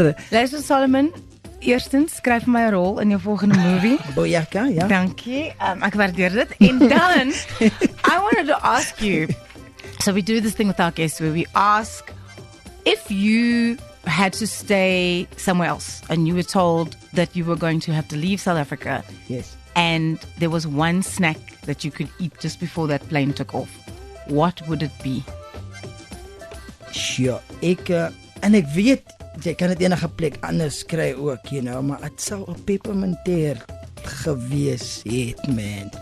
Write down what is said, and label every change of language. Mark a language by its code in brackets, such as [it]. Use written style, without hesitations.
[af] Luister Solomon, eerstens skryf vir my 'n rol in jou volgende movie. Bojaka, ja. Dankie, ek waardeer dit. En dan, [en] I wanted to ask you, so we do this thing with our guests where we ask if you had to stay somewhere else and you were told that you were going to have to leave South Africa. Yes. And there was one snack that you could eat just before that plane took off. What would it be? Sure. [af] En ek weet jy kan dit enige plek anders kry ook, [en] you know, [af] maar dit sou 'n pepperminteer gewees het, man.